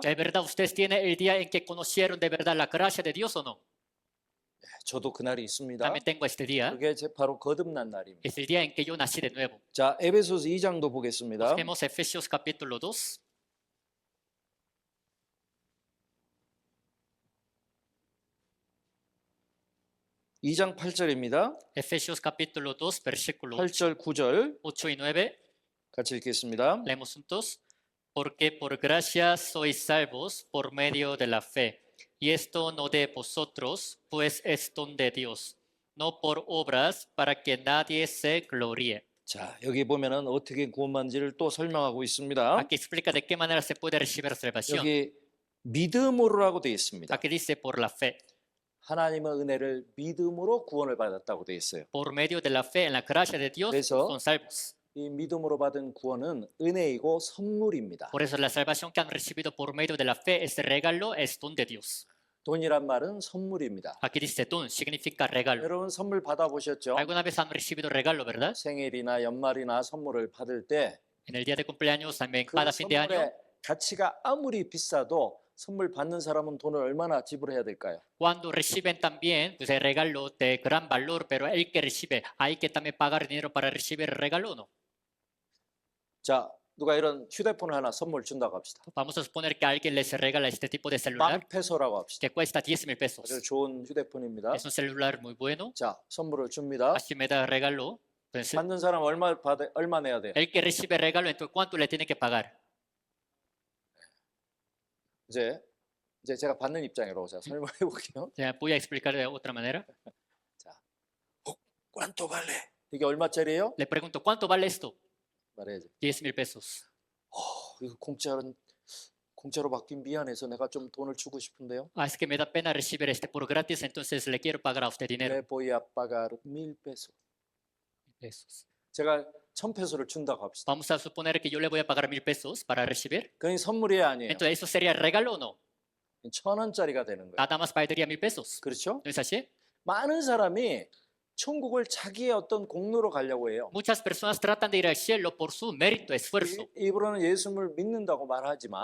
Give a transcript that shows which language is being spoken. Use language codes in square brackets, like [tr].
[es] ¿De verdad ustedes tienen el día en que conocieron de verdad la gracia de Dios o no? [ko] 저도 그날이 있습니다. [es] También tengo este día. [ko] 그게 바로 거듭난 날입니다. [es] Es el día en que yo nací de nuevo. [ko] 자, 에베소서 2장도 보겠습니다. [es] Busquemos Efesios capítulo 2. [ko] 이 장 8절입니다. [es] Efesios capítulo 2, versículo [ko] 8절 9절 [es] 8 y 9. [ko] 같이 읽겠습니다. [es] Leemos juntos. Porque por gracia sois salvos por medio de la fe. Y esto no de vosotros, pues es don de Dios. No por obras, para que nadie se gloríe. [ko] 자, 여기 보면은 어떻게 구원받는지를 또 설명하고 있습니다. [es] Aquí explica de qué manera se puede recibir salvación. [ko] 여기 믿음으로라고 되어 있습니다. [es] Aquí dice por la fe. [ko] 하나님의 은혜를 믿음으로 구원을 받았다고 되어 있어요. [es] Por medio de la fe en la gracia de Dios [ko] 그래서 [es] son salvos. [ko] 이 믿음으로 받은 구원은 은혜이고 선물입니다. [es] Por eso la salvación que han recibido por medio de la fe, este regalo es don de Dios. [ko] 돈이란 말은 선물입니다. [es] Aquí dice don, significa regalo. [ko] 여러분 선물 받아보셨죠? [es] ¿Alguna vez han recibido regalo, verdad? [ko] 생일이나 연말이나 선물을 받을 때 [es] En el día de cumpleaños, también 그 cada fin de año. [ko] 선물의 가치가 아무리 비싸도 선물 받는 사람은 돈을 얼마나 지불해야 될까요? [es] Cuando reciben también pues, el regalo de gran valor, pero el que recibe, hay que también pagar dinero para recibir el regalo, ¿o no? [ko] 자, 누가 이런 휴대폰을 하나 선물 준다고 합시다. [es] Vamos a suponer que alguien les regala este tipo de celular [ko] 빵페소라고 합시다. [es] que cuesta 10,000 pesos. [ko] 아주 좋은 휴대폰입니다. [es] Es un celular muy bueno. [ko] 자, 선물을 줍니다. [es] Así me da regalo. Entonces, [ko] 받는 사람 얼마 내야 돼요? [es] el que recibe regalo, entonces, ¿cuánto le tiene que pagar? [ko] 이제 제가 받는 입장으로 제가 설명해 볼게요. [es] Ya, voy a explicar de otra manera. ¿Cuánto vale? [ko] 이게 얼마짜리예요? [es] Le pregunto, ¿cuánto vale esto? [ko] 말해야지. [es] 10,000 pesos. [ko] 이거 공짜로 받긴 미안해서 내가 좀 돈을 주고 싶은데요. [es] Ah, es que me da pena recibir este por gratis, entonces le quiero pagar a usted dinero. Le voy a pagar 1,000 pesos. Pesos. [ko] 제가 1,000페소를 준다고 합시다. [es] Vamos a suponer que yo le voy a pagar 1,000 pesos para recibir. [ko] 그건 선물이 아니에요. [es] Entonces, ¿eso sería regalo o no? [ko] 1,000원짜리가 되는 거예요. [es] Nada más valdría 1,000 pesos. [ko] 그렇죠? [es] ¿No es así? [ko] 많은 사람이 천국을 자기의 어떤 공로로 가려고 해요. [es] Muchas personas tratan de ir al cielo por su mérito, esfuerzo. [ko] 입으로는 예수를 믿는다고 말하지만